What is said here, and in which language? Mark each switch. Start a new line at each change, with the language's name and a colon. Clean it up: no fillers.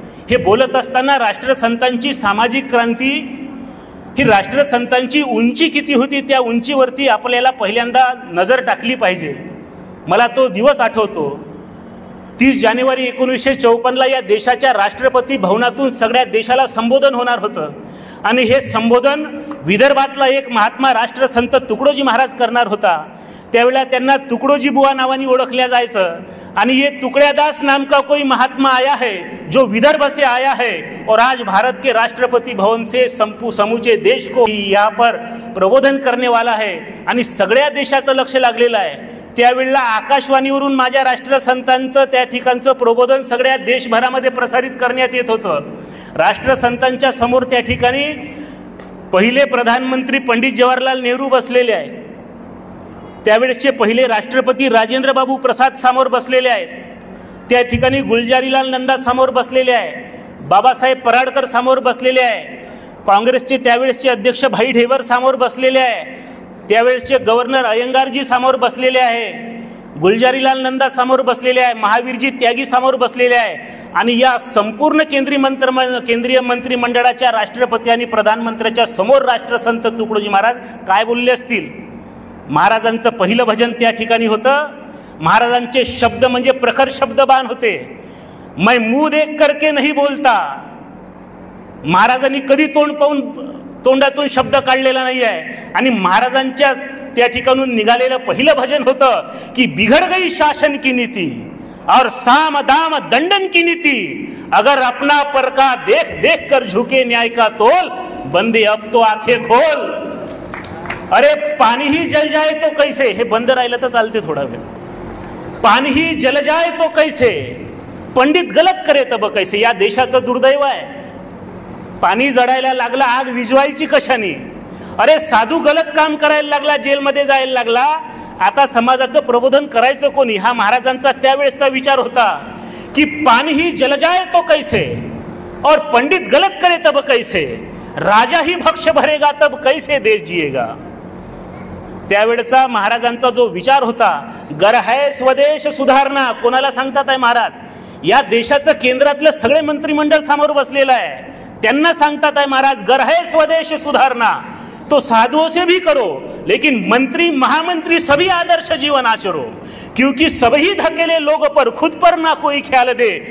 Marathi: हे बोलत असताना राष्ट्रसंतांची सामाजिक क्रांती ही राष्ट्रसंतांची उंची किती होती त्या उंचीवरती आपल्याला पहिल्यांदा नजर टाकली पाहिजे. मला तो दिवस आठवतो, 30 जानेवारी 1954ला या देशाच्या राष्ट्रपती भवनातून सगळ्या देशाला संबोधन होणार होतं आणि हे संबोधन विदर्भातला एक महात्मा राष्ट्रसंत तुकडोजी महाराज करणार होता. त्यावेळेला त्यांना तुकडोजी बुवा नावाने ओळखल्या जायचं आणि
Hindi: ये तुकड़ियादास नाम का कोई महात्मा आया है जो विदर्भ से आया है और आज भारत के राष्ट्रपति भवन से समूचे देश को यहाँ पर प्रबोधन करने वाला है.
Marathi: आणि सगळ्या देशाचं लक्ष लागलेलं आहे. त्यावेळेला आकाशवाणीवरून माझ्या राष्ट्रसंतांचं त्या ठिकाणचं प्रबोधन सगळ्या देशभरामध्ये प्रसारित करण्यात येत होतं. राष्ट्रसंतांच्या समोर त्या ठिकाणी पहिले प्रधानमंत्री पंडित जवाहरलाल नेहरू बसलेले आहेत. त्यावेळेसचे पहिले राष्ट्रपती राजेंद्र बाबू प्रसाद समोर बसलेले आहेत. त्या ठिकाणी गुलजारीलाल नंदा समोर बसलेले आहे. बाबासाहेब पराडकर समोर बसलेले आहे. काँग्रेसचे त्यावेळेसचे अध्यक्ष भाई ढेबर समोर बसलेले आहे. त्यावेळेसचे गव्हर्नर अयंगारजी समोर बसलेले आहे. गुलजारीलाल नंदा समोर बसलेले आहे. महावीरजी त्यागी समोर बसलेले आहे. आणि या संपूर्ण केंद्रीय मंत्रिमंडळाच्या राष्ट्रपती आणि प्रधानमंत्र्याच्या समोर राष्ट्रसंत तुकडोजी महाराज काय बोलले असतील. महाराजांचं पहिलं भजन त्या ठिकाणी होतं. महाराजांचे शब्द म्हणजे प्रखर शब्दबाण होते.
Hindi: मैं मुंह देख करके नहीं बोलता.
Marathi: महाराजांनी कधी तोंड पाहून तोंडातून शब्द काढलेला नाही आहे. आणि महाराजांच्या त्या ठिकाणून निघालेलं पहिलं भजन होतं की
Hindi: बिघड़ गई शासन की नीति और साम दाम दंडन की नीति, अगर अपना परका देख देख कर झुके न्याय का तोल, बंदे अब तो आंखें खोल. अरे पानी ही जल जाए तो कैसे,
Marathi: हे बंद राहिलं तर चालते थोडा वेळ.
Hindi: पानी ही जल जाए तो कैसे, पंडित गलत करे तब कैसे.
Marathi: या देशाचं दुर्दैव आहे. पाणी जळायला लागला, आग विजवायची कशाने. अरे साधू गलत काम करायला लागला, जेलमध्ये जायला लागला. आता समाजाचं प्रबोधन करायचं कोणी. हा महाराजांचा त्यावेळेसचा विचार होता की
Hindi: पानी ही जल जाए तो कैसे और पंडित गलत करे तब कैसे, राजा ही भक्ष भरेगा तब कैसे देश जिएगा.
Marathi: त्यावेळेचा महाराजांचा जो विचार होता,
Hindi: गर है स्वदेश सुधारणा.
Marathi: कोणाला सांगतात आहे महाराज. या देशाचं केंद्रातलं सगळे मंत्रिमंडळ समोर बसलेलं आहे. त्यांना सांगतात आहे महाराज,
Hindi: गर है स्वदेश सुधारणा तो साधुओं से भी करो, लेकिन मंत्री महामंत्री सभी आदर्श जीवन आचरो, क्योंकि सभी धकेले लोग पर खुद पर ना कोई ख्याल दे.